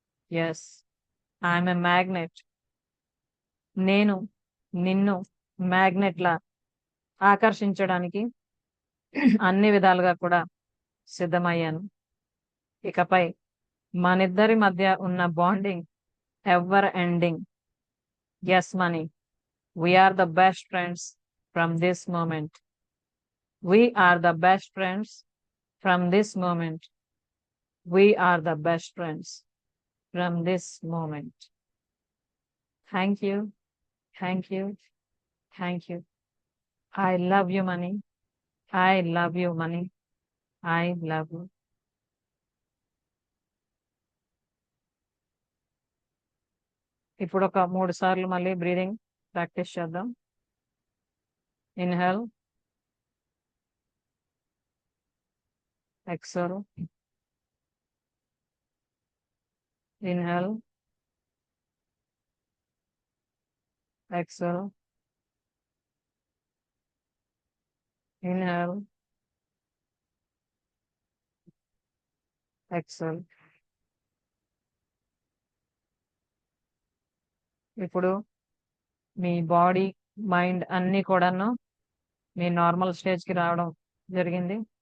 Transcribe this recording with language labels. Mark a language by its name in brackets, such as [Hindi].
[English] Yes, I'm a magnet. [Telugu] నేను నిన్ను magnet లా ఆకర్షించడానికి అన్ని విధాలుగా కూడా సిద్ధమయ్యాను. ఇకపై మనిద్దరి మధ్య ఉన్న [English] Bonding ever ending. Yes money, we are the best friends from this moment. We are the best friends from this moment. We are the best friends from this moment. Thank you, thank you, thank you. I love you, money. I love you, money. I love you. [Telugu] ఇప్పుడు ఒక 3 సార్లు మళ్ళీ [English] breathing practice [Telugu] చేద్దాం. [English] Inhale, exhale, inhale, exhale, inhale, exhale. [Telugu] ఇప్పుడు మీ body, mind అన్ని కూడాను మీ normal stage కి రావడం జరిగింది.